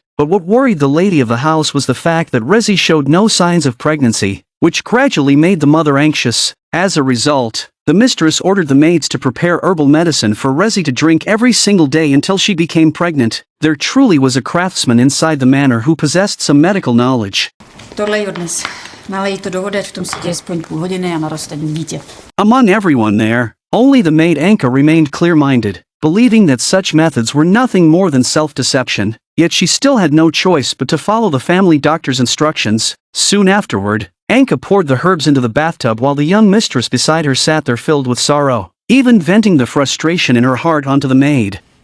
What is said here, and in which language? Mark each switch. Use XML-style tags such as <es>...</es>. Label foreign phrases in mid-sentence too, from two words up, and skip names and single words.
<en>But what worried the lady of the house was the fact that Resi showed no signs of pregnancy, which gradually made the mother anxious. As a result, the mistress ordered the maids to prepare herbal medicine for Resi to drink every single day until she became pregnant. There truly was a craftsman inside the manor who possessed some medical knowledge.</en> <cs>Tohle je dnes. Nalej to do vody, v tom sedí aspoň půl hodiny a naroste dítě.</cs> <en>Among everyone there, only the maid Anka remained clear-minded, believing that such methods were nothing more than self-deception. Yet she still had no choice but to follow the family doctor's instructions. Soon afterward, Anka poured the herbs into the bathtub while the young mistress beside her sat there filled with sorrow, even venting the frustration in her heart onto the maid.</en>